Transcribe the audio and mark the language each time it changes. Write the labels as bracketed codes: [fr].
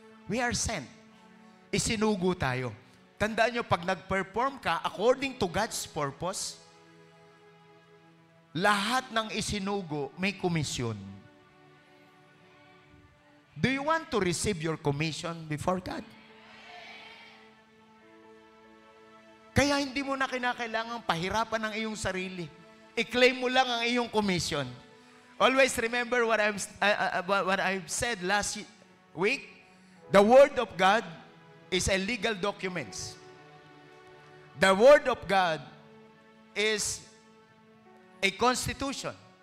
[en] We are sent. [tl] Isinugo tayo. Tandaan nyo, pag nag-perform ka according to God's purpose, lahat ng isinugo may komisyon. [en] Do you want to receive your commission before God? [tl] Kaya hindi mo na kinakailangan pahirapan ang iyong sarili. I-claim mo lang ang iyong commission. [en] Always remember what I've said last week. The Word of God is a legal document. The Word of God is a constitution.